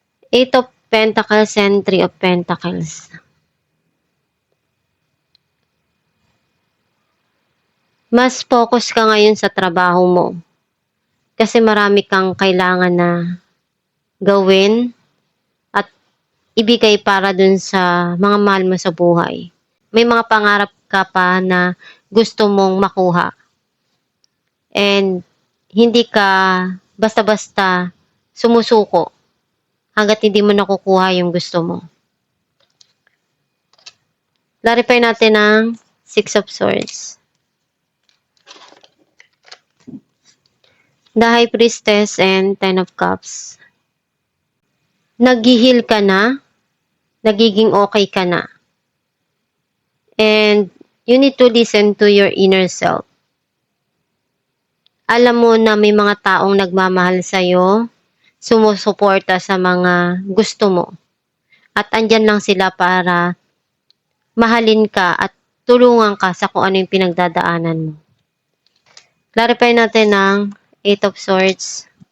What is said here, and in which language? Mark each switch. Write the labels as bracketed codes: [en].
[en] Eight of Pentacles and Three of Pentacles. [tl] Mas focus ka ngayon sa trabaho mo. Kasi marami kang kailangan na gawin at ibigay para dun sa mga mahal mo sa buhay. May mga pangarap ka pa na gusto mong makuha. And hindi ka basta-basta sumusuko hanggat hindi mo nakukuha yung gusto mo. Clarify natin ang Six of Swords. The High Priestess and Ten of Cups. Naghihil ka na, nagiging okay ka na. [en] And you need to listen to your inner self. [tl] Alam mo na may mga taong nagmamahal sa'yo, sumusuporta sa mga gusto mo. At andyan lang sila para mahalin ka at tulungan ka sa kung ano yung pinagdadaanan mo. Clarify natin ang Eight of Swords.